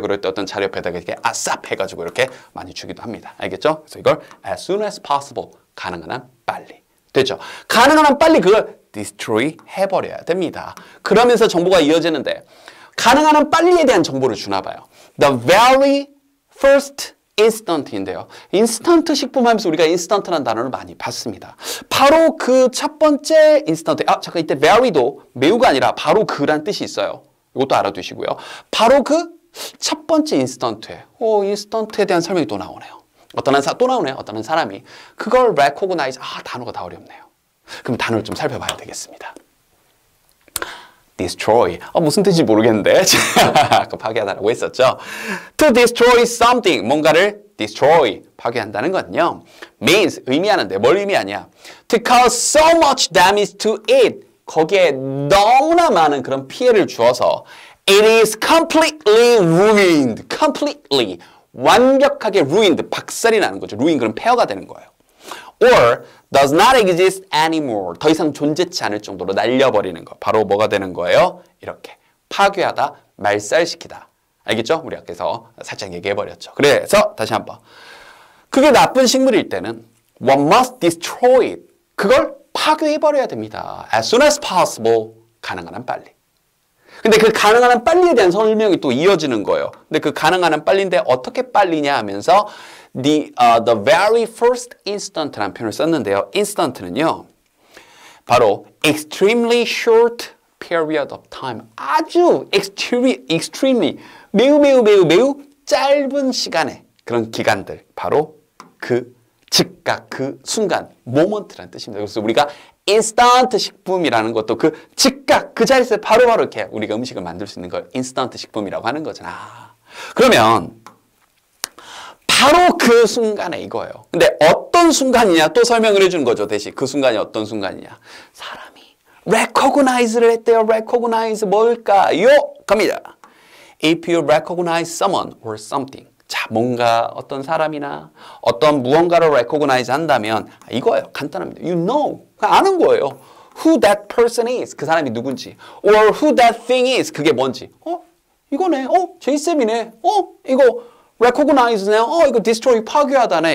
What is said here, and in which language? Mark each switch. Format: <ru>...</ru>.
<ko>그럴 때 어떤 자료 옆에다가 이렇게 ASAP 해가지고 이렇게 많이 주기도 합니다. 알겠죠? 그래서 이걸</ko> <en>as soon as possible</en> <ko>가능한 한 빨리 됐죠? 가능한 한 빨리 그걸 destroy 해버려야 됩니다. 그러면서 정보가 이어지는데 가능한 한 빨리에 대한 정보를 주나 봐요.</ko> <en>The very first instant인데요.</en> <ko>인스턴트 식품 하면서 우리가 인스턴트라는 단어를 많이 봤습니다. 바로 그 첫 번째 인스턴트. 잠깐 이때 very도 매우가 아니라 바로 그란 뜻이 있어요. 이것도 알아두시고요. 바로 그 첫 번째 인스턴트에 인스턴트에 대한 설명이 또 나오네요. 또 나오네요. 어떤 한 사람이 그걸 recognize 단어가 다 어렵네요. 그럼 단어를 좀 살펴봐야 되겠습니다.</ko> <en>destroy.</en> <ko>무슨 뜻인지 모르겠는데. 아까 파괴하다라고 했었죠.</ko> <en>To destroy something.</en> <ko>뭔가를</ko> <en>destroy.</en> <ko>파괴한다는 건요. means. 의미하는데 뭘 의미하냐.</ko> <en>To cause so much damage to it.</en> <ko>거기에 너무나 많은 그런 피해를 주어서</ko> <en>it is completely ruined.</en> <ko>completely. 완벽하게 ruined. 박살이 나는 거죠. ruin 그럼 폐허가 되는 거예요.</ko> <en>or does not exist anymore.</en> <ko>더 이상 존재치 않을 정도로 날려버리는 거. 바로 뭐가 되는 거예요? 이렇게 파괴하다, 말살시키다. 알겠죠? 우리 아까서 살짝 얘기해버렸죠. 그래서 다시 한번. 그게 나쁜 식물일 때는</ko> <en>one must destroy it.</en> <ko>그걸 파괴해버려야 됩니다.</ko> <en>as soon as possible.</en> <ko>가능한 한 빨리. 근데 그 가능한 한 빨리에 대한 설명이 또 이어지는 거예요. 근데 그 가능한 한 빨리인데 어떻게 빨리냐 하면서</ko> <en>the very first instant</en> <ko>라는 표현을 썼는데요. instant는요.</ko> <en>바로 extremely short period of time.</en> <ko>아주 extremely 매우 짧은 시간의 그런 기간들. 바로 그 즉각 그 순간 moment라는 뜻입니다. 그래서 우리가 인스턴트 식품이라는 것도 그 즉각 그 자리에서 바로바로 이렇게 우리가 음식을 만들 수 있는 걸 인스턴트 식품이라고 하는 거잖아. 그러면 바로 그 순간에 이거예요. 근데 어떤 순간이냐 또 설명을 해주는 거죠. 대신 그 순간이 어떤 순간이냐. 사람이 recognize를 했대요. recognize 뭘까요? 갑니다.</ko> <en>If you recognize someone or something.</en> <ko>자, 뭔가 어떤 사람이나 어떤 무언가를 recognize 한다면 이거예요. 간단합니다.</ko> <en>You know.</en> <ko>아는 거예요.</ko> <en>Who that person is.</en> <ko>그 사람이 누군지.</ko> <en>Or who that thing is.</en> <ko>그게 뭔지. 이거네. 제이쌤이네. 이거 recognize네. 이거 destroy 파괴하다네.</ko>